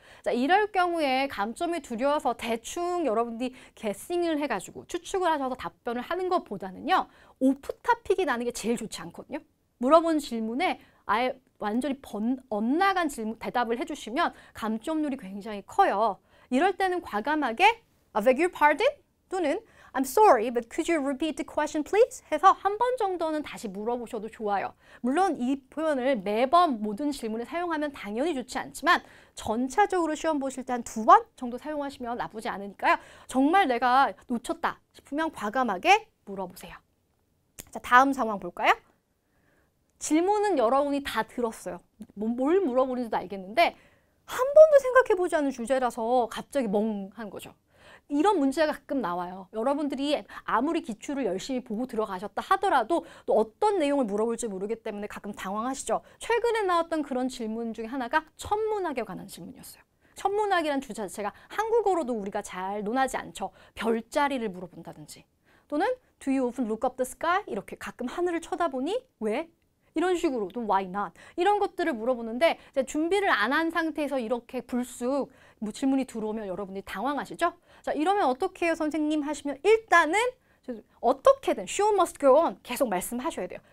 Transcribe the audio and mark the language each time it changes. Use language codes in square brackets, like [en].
[ko] 자, 이럴 경우에 감점이 두려워서 대충 여러분들이 게싱을 해가지고 추측을 하셔서 답변을 하는 것보다는요. 오프 토픽이 나는 게 제일 좋지 않거든요. 물어본 질문에 아예 완전히 엇나간 대답을 해주시면 감점률이 굉장히 커요. 이럴 때는 과감하게 [en] I beg your pardon? [ko] 또는 [en] I'm sorry, but could you repeat the question, please? [ko] 해서 한 번 정도는 다시 물어보셔도 좋아요. 물론 이 표현을 매번 모든 질문에 사용하면 당연히 좋지 않지만 전체적으로 시험 보실 때 한 2번 정도 사용하시면 나쁘지 않으니까요. 정말 내가 놓쳤다 싶으면 과감하게 물어보세요. 자, 다음 상황 볼까요? 질문은 여러분이 다 들었어요. 뭘 물어보는지도 알겠는데 한 번도 생각해보지 않은 주제라서 갑자기 멍한 거죠. 이런 문제가 가끔 나와요. 여러분들이 아무리 기출을 열심히 보고 들어가셨다 하더라도 또 어떤 내용을 물어볼지 모르기 때문에 가끔 당황하시죠. 최근에 나왔던 그런 질문 중에 하나가 천문학에 관한 질문이었어요. 천문학이란 주제 자체가 한국어로도 우리가 잘 논하지 않죠. 별자리를 물어본다든지 또는 [en] Do you often look up the sky? [ko] 이렇게 가끔 하늘을 쳐다보니 왜? 이런 식으로 또 [en] why not? [ko] 이런 것들을 물어보는데 이제 준비를 안 한 상태에서 이렇게 불쑥 뭐 질문이 들어오면 여러분들이 당황하시죠? 자, 이러면 어떻게 해요, 선생님? 하시면 일단은 어떻게든 [en] show must go on [ko] 계속 말씀하셔야 돼요.